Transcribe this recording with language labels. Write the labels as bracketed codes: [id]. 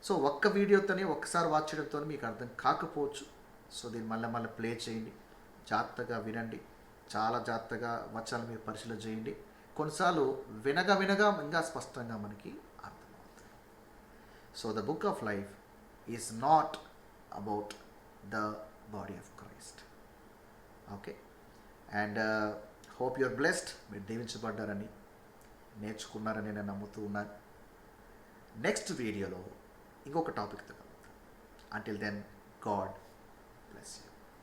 [te] ఒక్క వీడియోతోనే ఒక్కసారి వాచ్ చేయడంతో మీకు అర్థం కాకపోవచ్చు. దీన్ని మళ్ళీ ప్లే చేయండి, జాగ్రత్తగా వినండి, చాలా జాగ్రత్తగా వచనాలు మీరు పరిశీలన చేయండి. కొన్నిసార్లు వినగా ఇంకా స్పష్టంగా మనకి అర్థమవుతుంది. [en] The book of life is not about the body of Christ. Okay, and hope you are blessed. [te] మీరు దీవించబడ్డారని, నేర్చుకున్నారని నేను నమ్ముతూ ఉన్నాను. నెక్స్ట్ వీడియోలో ఇంకొక టాపిక్తో కలుద్దాం. [en] Until then, God bless you.